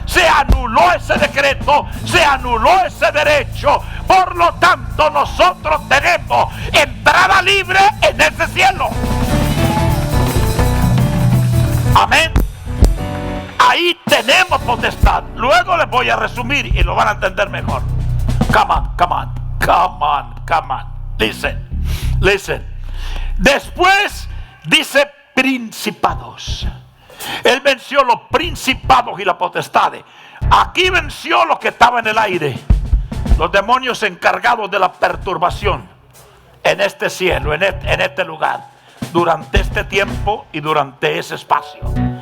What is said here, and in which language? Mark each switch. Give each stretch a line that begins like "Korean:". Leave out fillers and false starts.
Spanish: se anuló ese decreto, se anuló ese derecho. Por lo tanto, nosotros tenemos entrada libre en ese cielo. Amén. Ahí tenemos potestad. Luego les voy a resumir y lo van a entender mejor.
English: Come on, come on, come on, come on. Listen, listen.
Spanish: Después dice principados. Él venció los principados y las potestades. Aquí venció lo que estaba en el aire, los demonios encargados de la perturbación en este cielo, en este lugar, durante este tiempo y durante ese espacio.